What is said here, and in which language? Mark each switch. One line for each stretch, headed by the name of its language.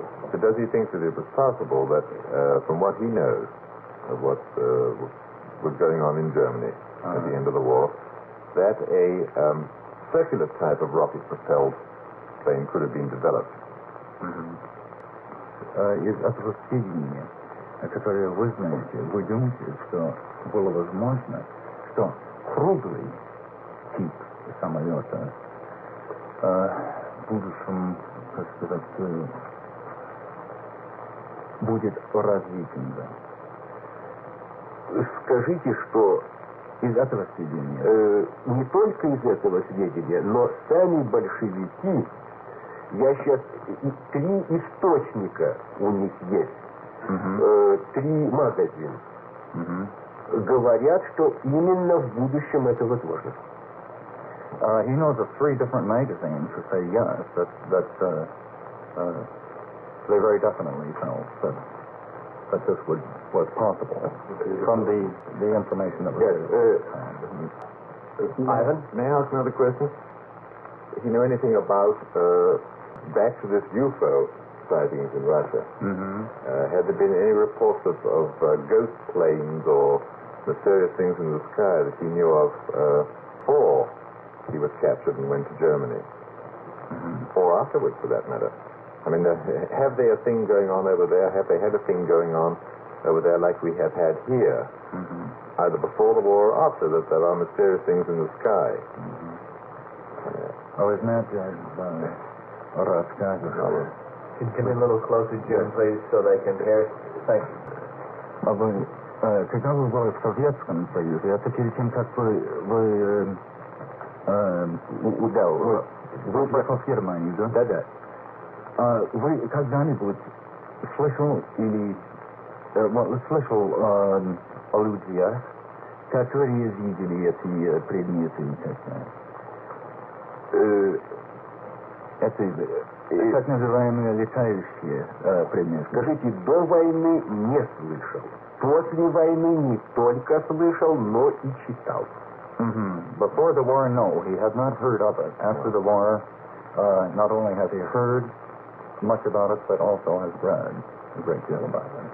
English: But does he think that it was possible that, from what he knows of what was going on in Germany at the end of the war, that a circular type of rocket-propelled plane could have been developed?
Russian: Из этого сведения, которое вы знаете, вы думаете, что было возможно, что круглый тип самолета в будущем, как сказать, будет развитым, да? Скажите, что из этого сведения, не только из этого сведения, но сами большевики Я сейчас... 3 источника у них есть. 3 магазина. Говорят, что именно в будущем это возможно.
English: He knows of 3 different magazines who say yes, that they very definitely felt that this was possible from the information that was Ivan, may I ask another question? Do you know anything about back to this UFO sightings in Russia? Had there been any reports of ghost planes or mysterious things in the sky that he knew of before he was captured and went to Germany? Or afterwards, for that matter? I mean, have they a thing going on over there? Have they had a thing going on over there like we have had here? Either before the war or after, that there are mysterious things in the sky. Isn't that
Russian: рассказывал?
English: Can you come in a little closer, Jim, please, so they can hear? Thank you.
Russian: Когда вы были в Советском Союзе, это перед тем, как вы приехал в Германию, да? Да-да. Вы когда-нибудь слышал о людях, которые видели эти предметы? Это так называемые летающие предметы. Скажите, до войны не слышал. После войны не только слышал, но и читал.
English: Before the war, no, he had not heard of it. After the war, not only has he heard much about it, but also has read a great deal about it.